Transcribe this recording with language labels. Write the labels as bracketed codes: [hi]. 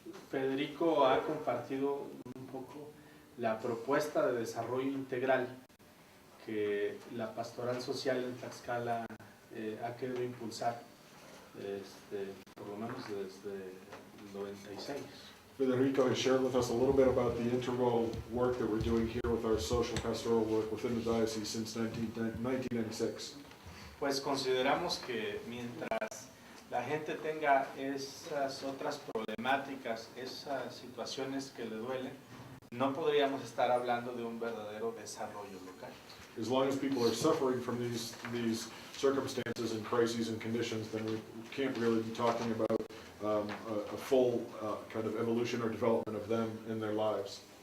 [es] Federico ha compartido un poco la propuesta de desarrollo integral que la pastoral social en Tlaxcala ha querido impulsar por lo menos desde el 96. [en] Federico has shared with us a little bit about the integral work that we're doing here with our social pastoral work within the diocese since 1996. [es] Pues consideramos que mientras la gente tenga esas otras problemáticas, esas situaciones que le duelen, no podríamos estar hablando de un verdadero desarrollo local. [en] As long as people are suffering from these circumstances and crises and conditions, then we can't really be talking about a full kind of evolution or development of them in their lives.